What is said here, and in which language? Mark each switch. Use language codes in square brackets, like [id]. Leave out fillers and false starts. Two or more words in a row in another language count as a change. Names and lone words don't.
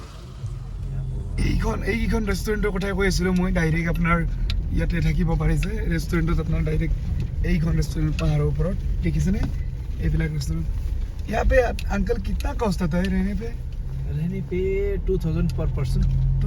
[as] এইখন ৰেষ্টুৰেণ্টৰ কথাই কৈ আছিলোঁ মই ডাইৰেক্ট আপোনাৰ ইয়াতে থাকিব পাৰিছে ৰেষ্টুৰেণ্টত আপোনাৰ ডাইৰেক্ট এইখন ৰেষ্টুৰেণ্ট পাহাৰৰ ওপৰত দেখিছেনে এইবিলাক ৰেষ্টুৰেণ্ট [hi] यहाँ पे अंकल कितना कॉस्ट आता है रहने पे 2000 [en] per person